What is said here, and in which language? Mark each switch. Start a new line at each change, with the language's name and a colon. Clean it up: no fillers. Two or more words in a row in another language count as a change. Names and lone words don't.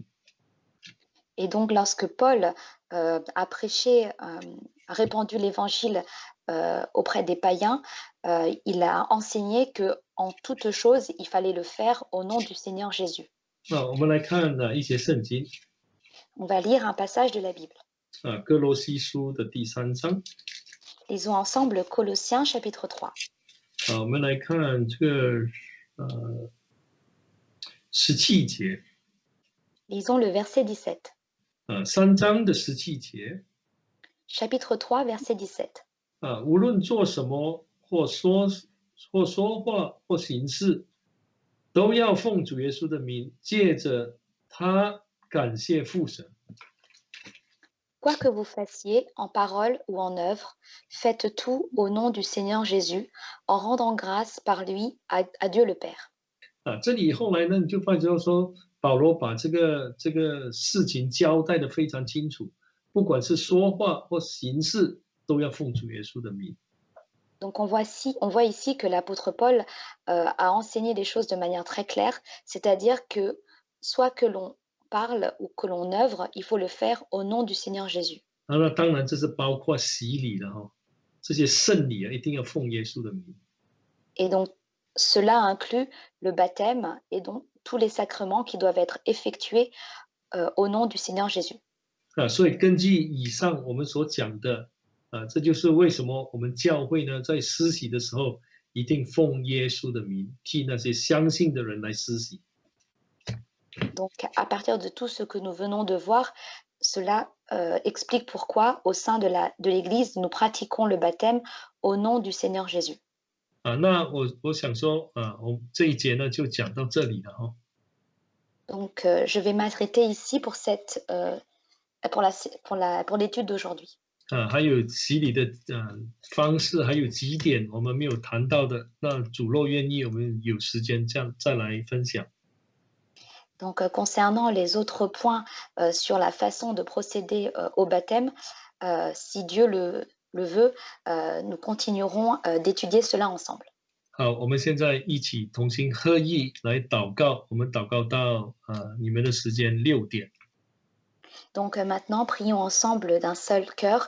French: Et donc, lorsque Paul a prêché, a répandu l'évangile auprès des païens, il a enseigné que en toute chose, il fallait le faire au nom du Seigneur Jésus.
Chinese: 我们来看一些圣经
French: On va lire un passage de la Bible.
Chinese: 哥罗西书的第3章
French: Lisons ensemble Colossiens chapitre 3.
Chinese: 我们来看这个17节
French: Lisons le verset 17.
Chinese: 3 章的17节
French: Chapitre 3, verset 17.
Chinese: 无论做什么或说话或行事，都要奉主耶稣的名，借着他感谢父神。
French: Quoi que vous fassiez, en parole ou en œuvre, faites tout au nom du Seigneur Jésus, en rendant grâce par lui à Dieu le Père.
Chinese: 这里后来呢，你就发觉说，保罗把这个事情交代的非常清楚，不管是说话或行事，都要奉主耶稣的名。
French: Donc on voit ici que l'apôtre Paul a enseigné les choses de manière très claire, c'est-à-dire que soit que l'on parle ou que l'on œuvre, il faut le faire au nom du Seigneur Jésus.
Chinese: 那当然这是包括洗礼的这些圣礼一定要奉耶稣的名。
French: Et donc cela inclut le baptême et donc tous les sacrements qui doivent être effectués au nom du Seigneur Jésus.
Chinese: 所以根据以上我们所讲的，这就是为什么我们教会呢，在施洗的时候一定奉耶稣的名，替那些相信的人来施洗。
French: Donc, à partir de tout ce que nous venons de voir, cela explique pourquoi, au sein de l'Église, nous pratiquons le baptême au nom du Seigneur Jésus.
Chinese: 那我想说，我这一节呢就讲到这里了
French: Donc, je vais m'arrêter ici pour l'étude d'aujourd'hui.
Chinese: 还有洗礼的方式，还有几点我们没有谈到的，那主若愿意，我们有时间这样再来分享。
French: Donc, concernant les autres points sur la façon de procéder au baptême, si Dieu le veut, nous continuerons d'étudier cela ensemble.
Chinese: 好，我们现在一起同心合意来祷告，我们祷告到你们的时间6点。
French: Donc maintenant, prions ensemble d'un seul cœur